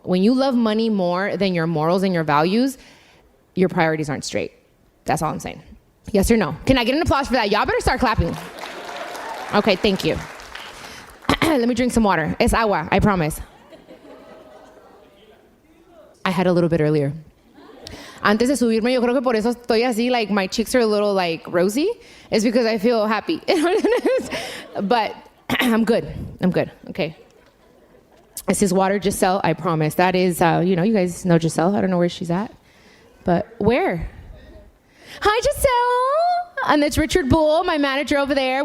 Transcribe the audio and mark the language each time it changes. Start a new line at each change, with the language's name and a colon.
English: When you love money more than your morals and your values, your priorities aren't straight. That's all I'm saying. Yes or no? Can I get an applause for that? Y'all better start clapping. Okay, thank you. Let me drink some water.
Spanish: Es agua,
English: I promise. I had a little bit earlier.
Spanish: Antes de subirme, yo creo que por eso estoy así,
English: like my cheeks are a little like rosy. It's because I feel happy. But I'm good. Okay. This is water, Giselle, I promise. That is, you guys know Giselle. I don't know where she's at. But where? Hi, Giselle. And it's Richard Bull, my manager over there.